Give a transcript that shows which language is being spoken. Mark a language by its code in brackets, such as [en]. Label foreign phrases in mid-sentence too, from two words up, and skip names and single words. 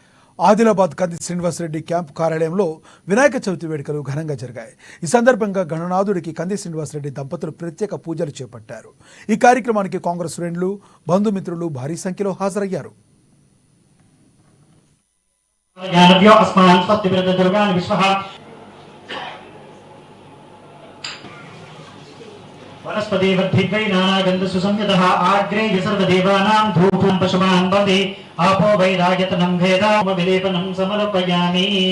[te] ఆదిలాబాద్ కంది శ్రీనివాసరెడ్డి క్యాంపు కార్యాలయంలో వినాయక చవితి వేడుకలు ఘనంగా జరిగాయి. ఈ సందర్భంగా గణనాథుడికి కంది శ్రీనివాసరెడ్డి దంపతులు ప్రత్యేక పూజలు చేపట్టారు. ఈ కార్యక్రమానికి కాంగ్రెస్ శ్రేణులు, బంధుమిత్రులు భారీ సంఖ్యలో హాజరయ్యారు. [sa] वनस्पति वर्धिद्वै नानागन्ध सुसंयतः आग्रेय सर्वदेवानां धूपं पशुमान् वन्दे आपो वैराग्यतनं वेदामविलेपनं समर्पयामि।